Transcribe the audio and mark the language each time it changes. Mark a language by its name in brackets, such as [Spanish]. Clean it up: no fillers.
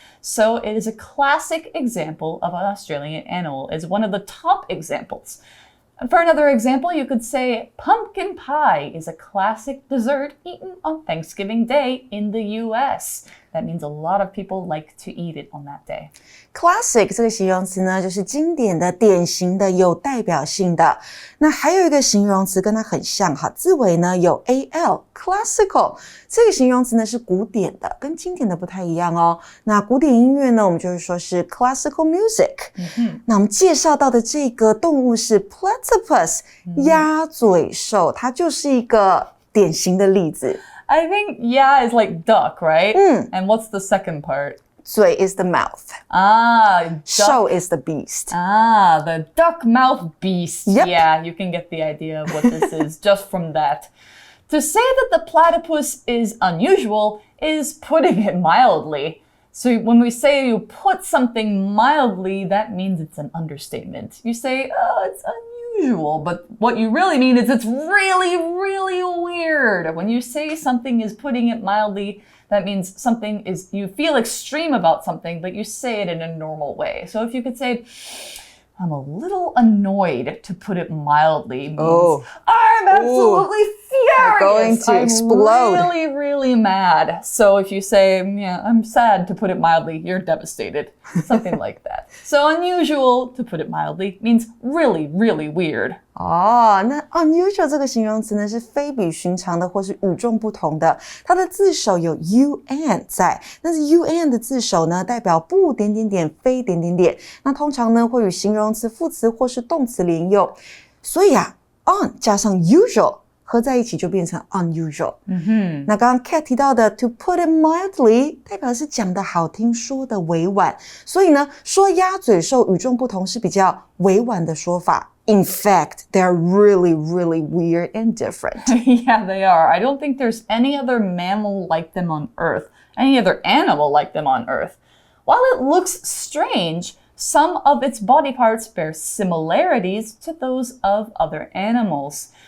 [English] So it is a classic example of an Australian animal. It's one of the top examples. For another example, you could say pumpkin pie is a classic dessert eaten on Thanksgiving Day in the US. That means a lot of people like to eat it on that day. [Chinese] Classic 这个形容词呢，就是经典的、典型的、有代表性的。那还有一个形容词跟它很像哈，字尾呢有 al，classical 这个形容词呢是古典的，跟经典的不太一样哦。那古典音乐呢，我们就会说是 classical music。那我们介绍到的这个动物是 Platypus，鸭嘴兽，它就是一个典型的例子。 [English] I think is like duck, right? And what's the second part? 嘴 is the mouth. Show is the beast. The duck mouth beast. Yep. Yeah, you can get the idea of what this is just from that. To say that the platypus is unusual is putting it mildly. So when we say you put something mildly, that means it's an understatement. You say, oh, it's unusual, but what you really mean is it's really, really weird. When you say something is putting it mildly, that means something is, you feel extreme about something, but you say it in a normal way. So if you could say, I'm a little annoyed, to put it mildly, means I'm absolutely furious. Going to explode. I'm really, really mad. So if you say, yeah, I'm sad, to put it mildly, you're devastated. Something like that. So unusual, to put it mildly, means really, really weird. [Chinese] 那 unusual 这个形容词呢是非比寻常的或是与众不同的，它的字首有 un 在，但是 un 的字首呢代表不点点点非点点点，那通常呢会与形容词、副词或是动词连用，所以on 加上 usual 合在一起就变成 unusual。那刚刚 Kat 提到的 [English] to put it mildly [Chinese] 代表是讲的好听，说的委婉，所以呢说鸭嘴兽与众不同是比较委婉的说法。 [English] In fact, they're really, really weird and different. Yeah, they are. I don't think there's any other mammal like them on Earth, any other animal like them on Earth. While it looks strange, some of its body parts bear similarities to those of other animals.